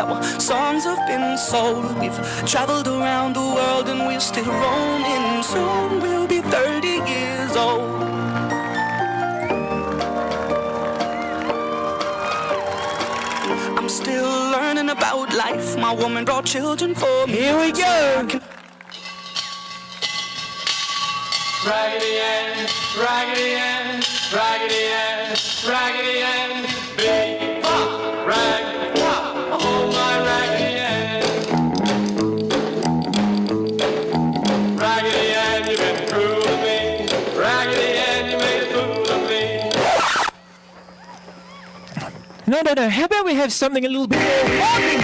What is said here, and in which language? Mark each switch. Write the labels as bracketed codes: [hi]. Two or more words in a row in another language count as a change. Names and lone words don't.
[en] Our songs have been sold. We've traveled around the world and we're still roaming. Soon we'll be 30 years old. I'm still learning about life. My woman brought children for me. Here we go! Raggedy Ann, Raggedy Ann, Raggedy Ann, Raggedy Ann, big pop, rag, pop, oh my Raggedy Ann. Raggedy Ann, you've been cruel to me. Raggedy Ann, you made a fool of me. No, how about we have something a little bit more modern?